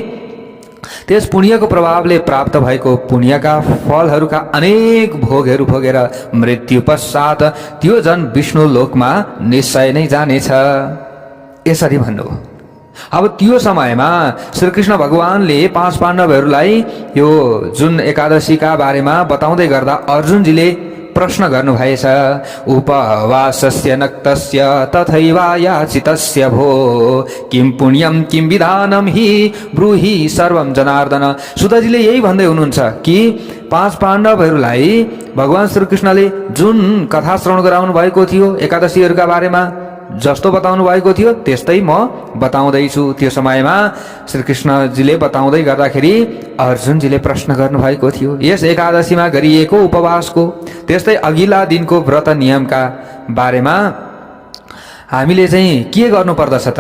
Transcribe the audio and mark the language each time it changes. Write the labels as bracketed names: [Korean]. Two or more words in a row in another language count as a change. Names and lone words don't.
[Nepali] त्यस पुण्यको प्रभावले प्राप्त भएको पुण्यका फलहरूका अनेक भोगहरू भोगेर मृत्यु पश्चात त्यो जन विष्णु लोकमा निश्चय नै जानेछ, यसरी भन्नुभयो। अब त्यो समयमा श्रीकृष्ण भगवानले 5 पाण्डवहरूलाई यो जुन एकादशीका बारेमा बताउँदै गर्दा अर्जुनजीले प्रश्न गर्नुभएछ। [Sanskrit] उपवासस्य नक्तस्य तथैवा याचितस्य भो किं पुण्यम किं विधानम हि ब्रूहि सर्वम जनार्दन। [Nepali] सुतजीले यही भन्दै हुनुहुन्छ कि 5 पाण्डवहरूलाई भगवान श्रीकृष्णले जुन कथा श्रवण गराउनु भएको थियो एकादशीहरूका बारेमा, जस्तो बताउनु भएको थियो त्यस्तै म बताउँदैछु। त्यो समयमा श्रीकृष्णजीले बताउँदै गर्दाखेरि अर्जुनजीले प्रश्न गर्नुभएको थियो यस एकादशीमा गरिएको उपवासको, त्यस्तै अघिल्ला दिनको व्रत नियमका बारेमा हामीले चाहिँ के गर्नुपर्दछ त?